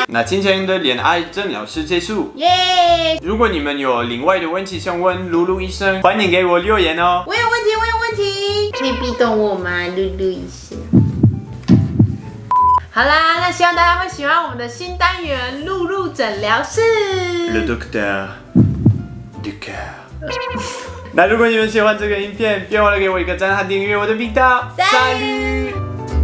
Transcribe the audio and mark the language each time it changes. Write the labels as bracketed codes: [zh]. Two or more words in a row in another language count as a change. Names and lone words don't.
[zh] 那今天的恋爱诊疗室结束，耶！如果你们有另外的问题想问露露医生，欢迎给我留言哦。我有问题，可以逼懂我吗，露露医生？好啦，那希望大家会喜欢我们的新单元露露诊疗室。 [fr] Le docteur du cœur。 [zh] 那如果你们喜欢这个影片，别忘了给我一个赞和订阅我的频道。Salut！